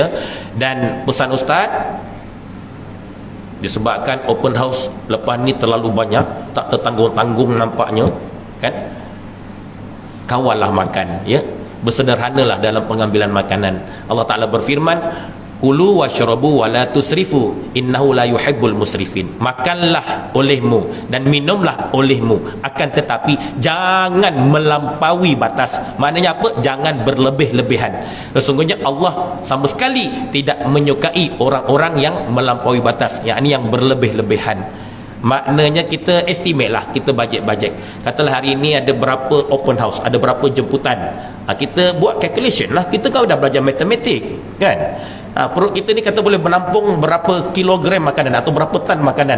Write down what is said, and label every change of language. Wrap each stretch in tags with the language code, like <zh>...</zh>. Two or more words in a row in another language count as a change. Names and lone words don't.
<ms>Dan pesan Ustaz, disebabkan</ms> <en>open house</en> <ms>lepas ni terlalu banyak, tak tertanggung-tanggung nampaknya kan, kawallah makan ya, bersederhanalah dalam pengambilan makanan. Allah Ta'ala berfirman,</ms> <ar>كلوا واشربوا ولا تسرفوا إنه لا يحب المسرفين.</ar> <ms>Makanlah olehmu dan minumlah olehmu, akan tetapi jangan melampaui batas. Maknanya apa? Jangan berlebih-lebihan. Sesungguhnya Allah sama sekali tidak menyukai orang-orang yang melampaui batas, yakni yang berlebih-lebihan. Maknanya kita estimate lah, kita bajet-bajet. Katalah hari ini ada berapa</ms> <en>open house,</en> <ms>ada berapa jemputan. Kita buat calculation lah. Kita kan dah belajar matematik kan. Perut kita ni kata boleh menampung berapa kilogram makanan atau berapa tan makanan.</ms>